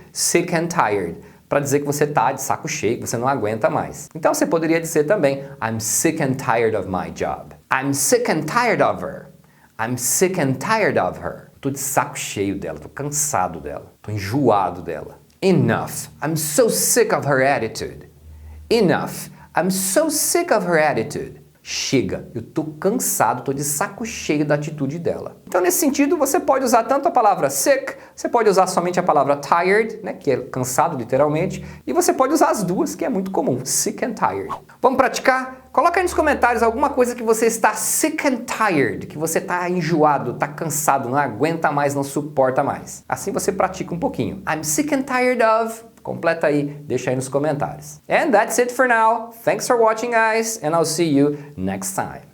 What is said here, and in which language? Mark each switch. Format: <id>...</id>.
<pt>Sick and tired, para dizer que você está de saco cheio, que você não aguenta mais. Então você poderia dizer também</pt> <en>I'm sick and tired of my job. I'm sick and tired of her. I'm sick and tired of her.</en> <pt>Estou de saco cheio dela, estou cansado dela, estou enjoado dela.</pt> <en>Enough. I'm so sick of her attitude. Enough. I'm so sick of her attitude.</en> <pt>Chega, eu tô cansado, tô de saco cheio da atitude dela. Então, nesse sentido, você pode usar tanto a palavra sick, você pode usar somente a palavra tired, né, que é cansado literalmente, e você pode usar as duas, que é muito comum, sick and tired. Vamos praticar? Coloca aí nos comentários alguma coisa que você está sick and tired, que você está enjoado, está cansado, não aguenta mais, não suporta mais. Assim você pratica um pouquinho.</pt> <en>I'm sick and tired of...</en> <pt>Completa aí, deixa aí nos comentários.</pt> <en>And that's it for now. Thanks for watching, guys, and I'll see you next time.</en>